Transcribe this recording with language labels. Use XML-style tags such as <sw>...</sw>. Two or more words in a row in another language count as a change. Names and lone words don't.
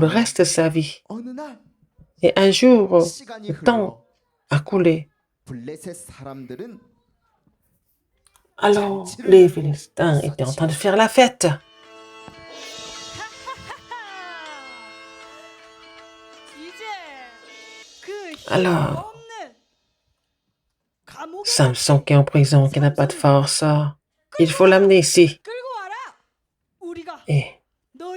<ko>그러다가</ko> <fr>reste de sa vie.</fr> <ko>어느 날</ko> <fr>Et un jour,</fr> <ko>시간이</ko> <fr>le temps</fr> <ko>흘러</ko> <fr>a coulé.</fr> <ko>블레셋 사람들은</ko> <fr>Alors, les Philistins étaient en train de faire la fête.</fr> <ko>이제 그 힘</ko> <fr>Alors,</fr> <ko>없는 감옥에</ko> <fr>Samson qui est en prison, qui n'a pas de force, il faut l'amener ici.</fr> <ko>끌고 와라. 우리가</ko> <fr>Et</fr> <ko>널</ko>